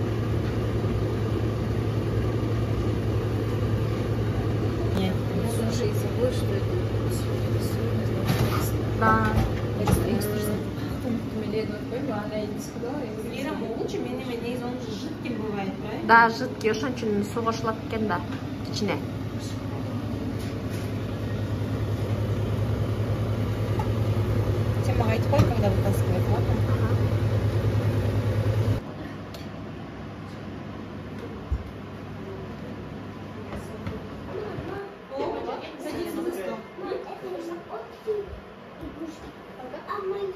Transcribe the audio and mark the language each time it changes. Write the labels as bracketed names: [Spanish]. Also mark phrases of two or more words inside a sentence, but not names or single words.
[Russian] Нет, Слушай, из-за того, что это да. Ира, лучше майонез, он же жидким бывает, правильно? Да, жидкий, [Kyrgyz] ошон үчүн суу кошулат экен да, ичине. Сен мага айтып кой, [Russian] когда вытаскивать, ладно? Садись за стол. А мы